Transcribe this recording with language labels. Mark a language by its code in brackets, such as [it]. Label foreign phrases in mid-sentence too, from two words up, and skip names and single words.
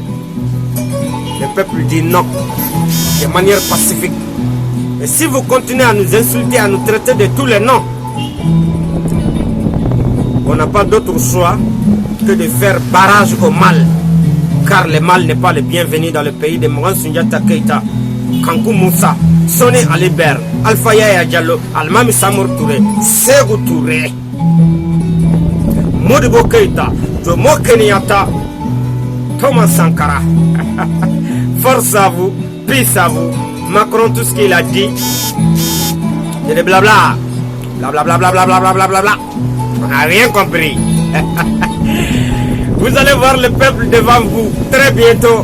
[fr] Le peuple dit non, de manière pacifique. Et si vous continuez à nous insulter, à nous traiter de tous les noms, on n'a pas d'autre choix que de faire barrage au mal. Car le mal n'est pas le bienvenu dans le pays de Moran Sundiata Keita, Kankou Moussa, Soné Alibert, Alpha Yaya Diallo, Almami Samour Touré, Segou Touré, Modibo Keita, Jomo Kenyatta, Thomas Sankara. Force à vous, peace à vous. Macron, tout ce qu'il a dit, c'est des blabla. Blablabla. On n'a rien compris. Vous allez voir le peuple devant vous très bientôt.